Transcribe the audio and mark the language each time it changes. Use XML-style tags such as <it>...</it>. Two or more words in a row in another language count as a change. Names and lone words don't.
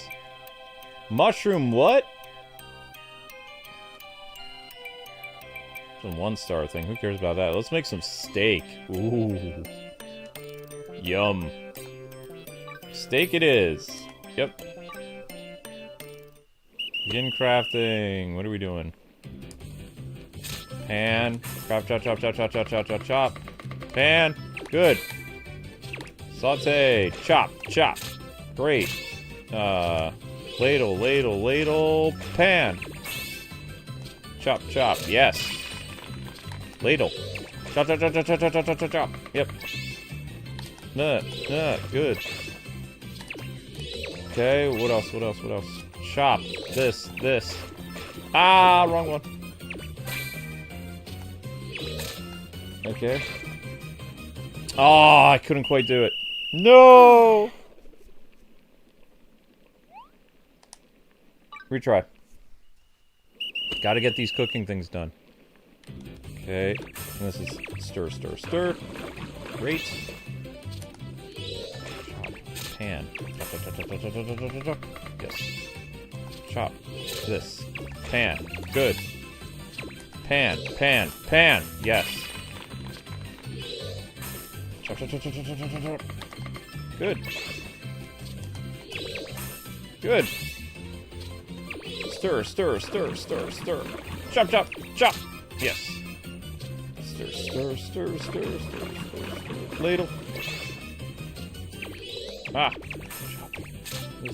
<en>Mushroom what? Some 1-star thing. Who cares about that? Let's make some steak. Ooh. Yum. Steak it is. Yep. Begin crafting. What are we doing? Pan. Chop, chop, chop, chop, chop, chop, chop, chop, chop. Pan. Good. Saute. Chop. Chop. Great. Ladle, ladle, ladle. Pan. Chop, chop. Yes. Ladle. Chop, chop, chop, chop, chop, chop, chop, chop, chop. Yep. Nut. Nut. Good. Okay. What else? What else? What else? Chop. This. This. Ah, wrong one. Okay. Oh, I couldn't quite do it. No! Retry. Gotta get these cooking things done. Okay. And this is stir, stir, stir. Great. Chop. Pan. Chop, chop, chop, chop, chop, chop, chop, chop, chop. Yes. Chop. This. Pan. Good. Pan. Pan. Pan. Yes. Chop, chop, chop, chop, chop, chop, chop, chop. Good. Good. Stir, stir, stir, stir, stir. Chop, chop, chop. Yes. Stir, stir, stir, stir, stir, stir, stir. Ladle. Ah. Chop. This.</en>